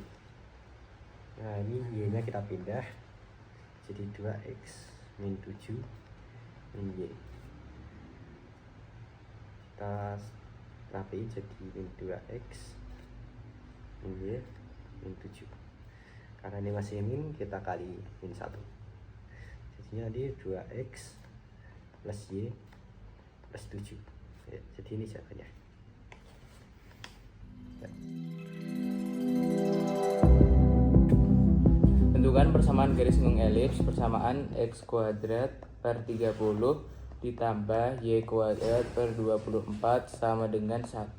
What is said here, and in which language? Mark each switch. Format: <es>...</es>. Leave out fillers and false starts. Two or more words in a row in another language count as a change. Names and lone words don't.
<id>Nah, ini Y nya kita pindah jadi 2X min 7 min Y. Kita rapiin jadi min 2X min Y min 7. Karena ini masih min, kita kali min 1. Jadinya di 2X plus Y plus 7. Ya, jadi ini jawabannya. Ya. Tentukan persamaan garis singgung elips. Persamaan X kuadrat per 30 ditambah Y kuadrat per 24 sama dengan 1.</id>